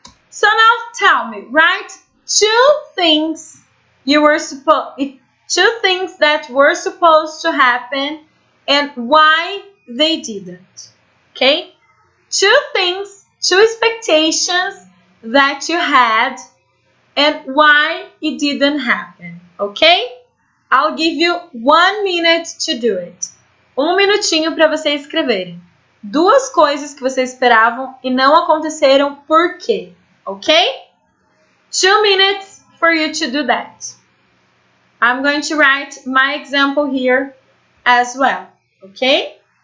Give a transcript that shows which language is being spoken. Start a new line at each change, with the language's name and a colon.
English: So now tell me, write two things that were supposed to happen and why they didn't. Okay? Two things, two expectations that you had and why it didn't happen. Okay? I'll give you 1 minute to do it.
Portuguese: 1 minutinho para vocês escreverem. Duas coisas que vocês esperavam e não aconteceram, por quê?
English: Okay? 2 minutes for you to do that. I'm going to write my example here as well. Okay?